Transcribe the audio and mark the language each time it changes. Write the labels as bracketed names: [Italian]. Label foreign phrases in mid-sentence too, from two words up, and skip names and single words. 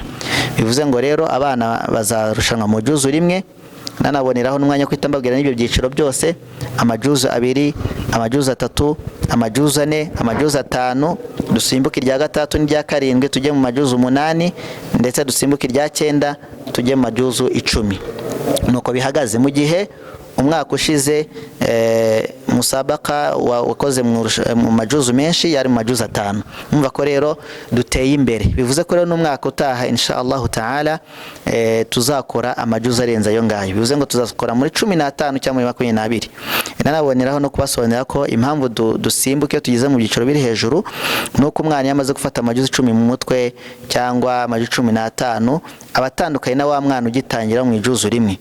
[Kinyarwanda] Bivuze ngo rero abana bazarushanwa mu juzu rimwe, nanaboneraho n'umwanya kwita mbabwira n'ibyo byiciro byose: amajuzu 2, amajuzu 3, amajuzu 4, amajuzu 5, dusimbuka irya gatatu n'irya karindwi tujye mu majuzu 8, ndetse dusimbuka irya 9 tujye mu majuzu 10. Nuko bihagaze mu gihe umwaka ushize musabaka wakoze mu majuzu menshi yari mu majuzu 5. Umva ko rero duteye imbere, bivuze ko rero n'umwaka utaha [Arabic] إن شاء الله تعالى [Kinyarwanda] tuzakora amajuzu arenza ayo ngayo, bivuze ngo tuzakora muri 15 cyangwa muri 22. Nanaboneraho no kubasobanurira ko impamvu dusimbuke iyo tugeze mu byiciro biri hejuru nuko umwana yamaze gufata amajuzu 10 mu mutwe cyangwa amajuzu 15 abatandukanye na wa mwana ugitangira mu ijuzu rimwe.